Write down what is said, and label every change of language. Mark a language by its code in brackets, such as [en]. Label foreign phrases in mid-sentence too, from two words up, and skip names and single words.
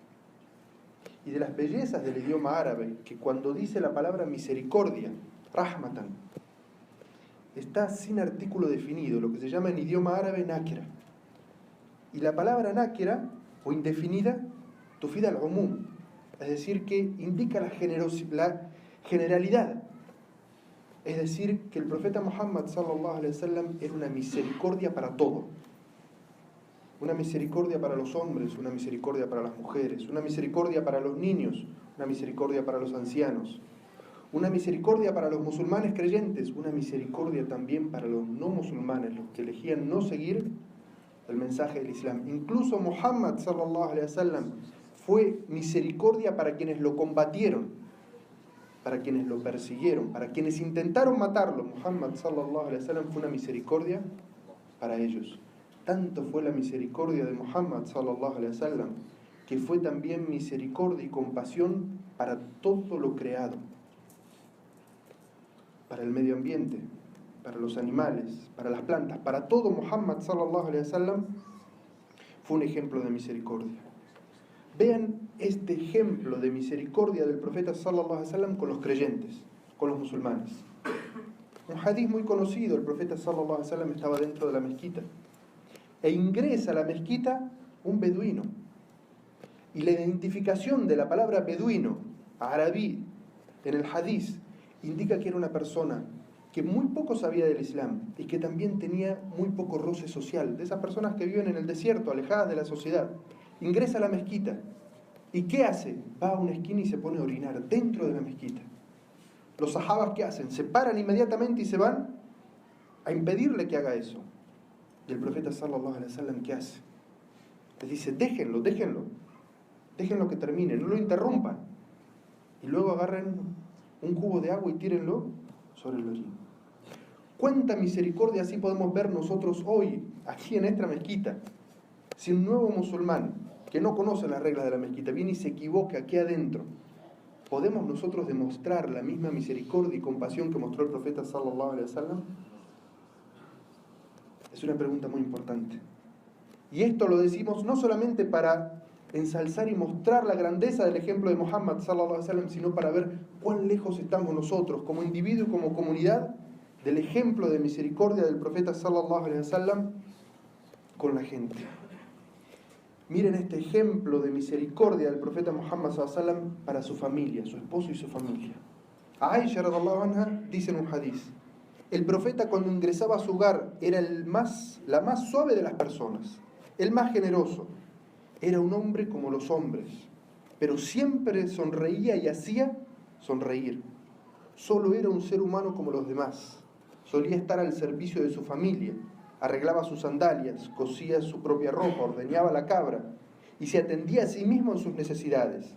[es] Y de las bellezas del idioma árabe, que cuando dice la palabra misericordia, rahmatan, está sin artículo definido, lo que se llama en idioma árabe nakira. Y la palabra nakira, o indefinida, [ar] تفيد العموم, [es] es decir, que indica la generalidad. Es decir, que el profeta Muhammad [ar] صلى الله عليه وسلم [es] era una misericordia para todo. Una misericordia para los hombres, una misericordia para las mujeres, una misericordia para los niños, una misericordia para los ancianos, una misericordia para los musulmanes creyentes, una misericordia también para los no musulmanes, los que elegían no seguir el mensaje del Islam. Incluso Muhammad [ar] صلى الله عليه وسلم [es] fue misericordia para quienes lo combatieron, para quienes lo persiguieron, para quienes intentaron matarlo. Muhammad [ar] صلى الله عليه وسلم [es] fue una misericordia para ellos. Tanto fue la misericordia de Muhammad [ar] صلى الله عليه وسلم [es] que fue también misericordia y compasión para todo lo creado, para el medio ambiente, para los animales, para las plantas, para todo. Muhammad [ar] صلى الله عليه وسلم [es] fue un ejemplo de misericordia. Vean este ejemplo de misericordia del profeta [ar] صلى الله عليه وسلم [es] con los creyentes, con los musulmanes. Un hadith muy conocido: el profeta [ar] صلى الله عليه وسلم [es] estaba dentro de la mezquita e ingresa a la mezquita un beduino. Y la identificación de la palabra beduino, arabí, en el hadith, indica que era una persona que muy poco sabía del Islam y que también tenía muy poco roce social, de esas personas que viven en el desierto, alejadas de la sociedad. Ingresa a la mezquita. ¿Y qué hace? Va a una esquina y se pone a orinar dentro de la mezquita. Los sahabas, ¿qué hacen? Se paran inmediatamente y se van a impedirle que haga eso. Y el profeta [ar] صلى الله عليه وسلم, [es] ¿qué hace? Les dice: déjenlo que termine, no lo interrumpan. Y luego agarren un cubo de agua y tírenlo sobre el orín. ¿Cuánta misericordia así podemos ver nosotros hoy, aquí en esta mezquita? Si un nuevo musulmán que no conoce las reglas de la mezquita viene y se equivoca aquí adentro, ¿podemos nosotros demostrar la misma misericordia y compasión que mostró el profeta [ar] صلى الله عليه وسلم? [es] Es una pregunta muy importante. Y esto lo decimos no solamente para ensalzar y mostrar la grandeza del ejemplo de Muhammad [ar] صلى الله عليه وسلم, [es] sino para ver cuán lejos estamos nosotros, como individuo y como comunidad, del ejemplo de misericordia del profeta [ar] صلى الله عليه وسلم [es] con la gente. Miren este ejemplo de misericordia del profeta Muhammad [ar] صلى الله عليه وسلم [es] para su familia, su esposo y su familia. Aisha [ar] رضي الله عنها [es] dice en un hadiz: el profeta cuando ingresaba a su hogar era la más suave de las personas, el más generoso. Era un hombre como los hombres, pero siempre sonreía y hacía sonreír. Solo era un ser humano como los demás. Solía estar al servicio de su familia, arreglaba sus sandalias, cosía su propia ropa, ordeñaba la cabra y se atendía a sí mismo en sus necesidades.